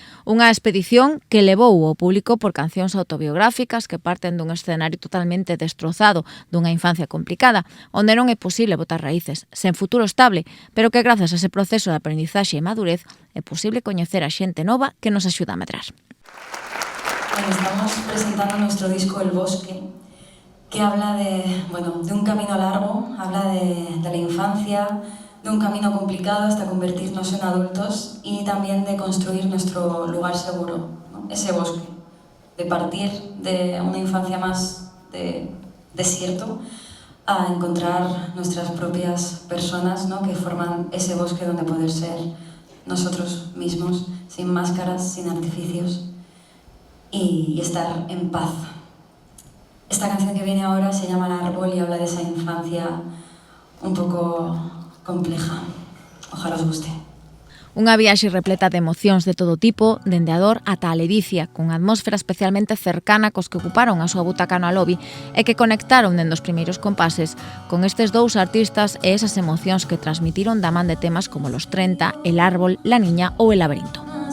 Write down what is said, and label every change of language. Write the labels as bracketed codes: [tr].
[gl] Unha expedición que levou ao público por cancións autobiográficas que parten dun escenario totalmente destrozado dunha infancia complicada, onde non é posible botar raíces, sen futuro estable, pero que grazas a ese proceso de aprendizaxe e madurez é posible coñecer a xente nova que nos axuda a medrar. [es] Estamos presentando nuestro disco El Bosque, que habla de un camino largo, habla de la infancia, de un camino complicado hasta convertirnos en adultos y también de construir nuestro lugar seguro, ¿no? Ese bosque, de partir de una infancia más de desierto a encontrar nuestras propias personas, ¿no? Que forman ese bosque donde poder ser nosotros mismos, sin máscaras, sin artificios, y estar en paz. Esta canción que viene ahora se llama El Árbol y habla de esa infancia un poco compleja. Ojalá os guste. [gl] Unha viaxe repleta de emocións de todo tipo, dende a dor ata a ledicia, cunha atmósfera especialmente cercana cos que ocuparon a súa butaca no Alobi e que conectaron dende os primeiros compases con estes dous artistas e esas emocións que transmitiron da man de temas como Los 30, El Árbol, La Niña ou El Laberinto.